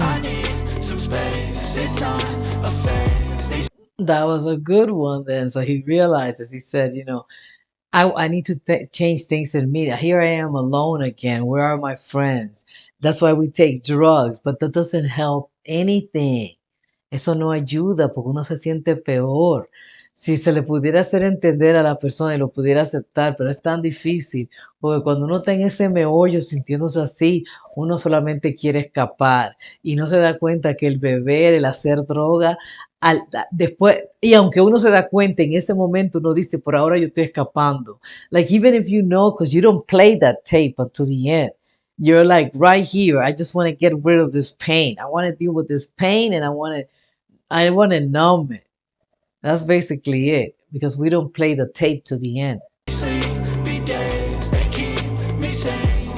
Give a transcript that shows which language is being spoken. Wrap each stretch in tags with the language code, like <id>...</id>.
<en>I need some space, it's not a phase. That was a good one then. So he realizes, he said, I need to change things in me. Here I am alone again. Where are my friends? That's why we take drugs, but that doesn't help anything.</en> <es>Eso no ayuda porque uno se siente peor. Si se le pudiera hacer entender a la persona y lo pudiera aceptar, pero es tan difícil, porque cuando uno está en ese meollo sintiéndose así, uno solamente quiere escapar y no se da cuenta que el beber, el hacer droga, después, y aunque uno se da cuenta en ese momento, uno dice, por ahora yo estoy escapando.</es> <en>Like, even if you know, because you don't play that tape until the end. You're like right here. I just want to get rid of this pain. I want to deal with this pain and I want to numb it. That's basically it because we don't play the tape to the end. Sleepy days, they keep me sane.</en>